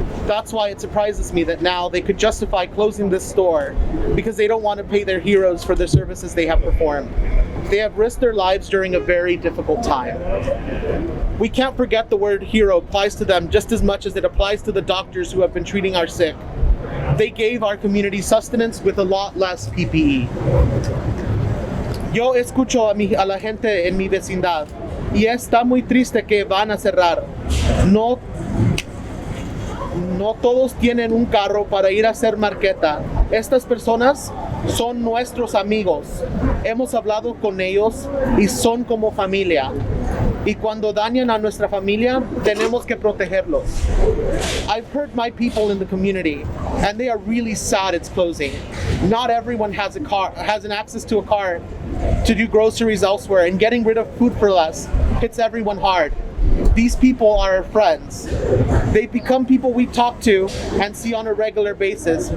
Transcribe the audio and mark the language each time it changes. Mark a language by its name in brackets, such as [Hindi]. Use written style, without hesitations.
[English] That's why it surprises me that now they could justify closing this store because they don't want to pay their heroes for the services they have performed. They have risked their lives during a very difficult time. We can't forget the word hero applies to them just as much as it applies to the doctors who have been treating our sick. They gave our community sustenance with a lot less PPE. [Spanish] Yo escucho a la gente en mi vecindad y está muy triste que van a cerrar. No todos tienen un carro para ir a hacer marqueta. Estas personas son nuestros amigos. Hemos hablado con ellos y son como familia. Y cuando dañan a nuestra familia, tenemos que protegerlos. [English] I've heard my people in the community, and they are really sad it's closing. Not everyone has an access to a car to do groceries elsewhere, and getting rid of Food for Less hits everyone hard. These people are our friends. They become people we talk to and see on a regular basis.